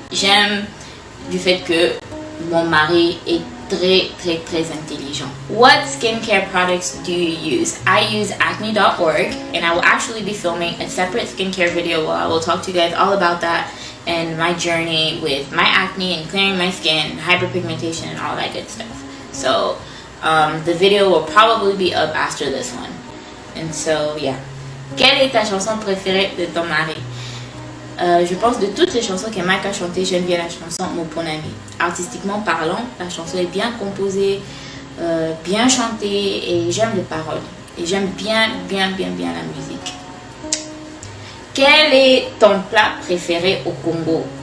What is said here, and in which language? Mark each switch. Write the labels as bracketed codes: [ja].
[fr] J'aime du fait que mon mari est très intelligent. [en] What skincare products do you use? I use acne.org, and I will actually be filming a separate skincare video where I will talk to you guys all about that and my journey with my acne and clearing my skin, hyperpigmentation, and all that good stuff. So the video will probably be up after this one. And so yeah. [fr] Quelle est ta chanson préférée de ton mari? Je pense de toutes les chansons que Mike a chantées, j'aime bien la chanson Mon bon ami. Artistiquement parlant, la chanson est bien composée, bien chantée et j'aime les paroles. Et j'aime bien la musique. Quel est ton plat préféré au Congo?